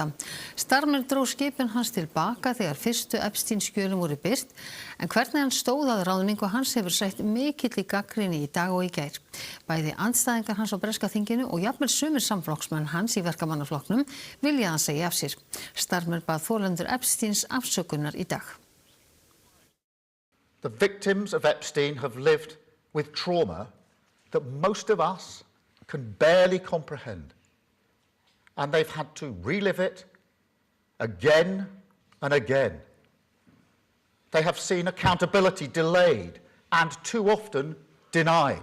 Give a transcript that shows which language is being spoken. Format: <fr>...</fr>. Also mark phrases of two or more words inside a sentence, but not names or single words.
<is>Starmer dró skipun hans til baka þegar fyrstu Epstein-skjölum voru birt, en hvernig hann stóð að ráðningu hans hefur sætt mikilli gagnrýni í dag og í gær. Bæði andstæðingar hans á breska þinginu og jafnvel sumir samflokksmenn hans í verkamannaflokknum vilja hann segja af sér. Starmer bað þolendur Epsteins afsökunar í dag.</is> <en>The victims of Epstein have lived with trauma that most of us can barely comprehend. And they've had to relive it again and again. They have seen accountability delayed and too often denied.</en>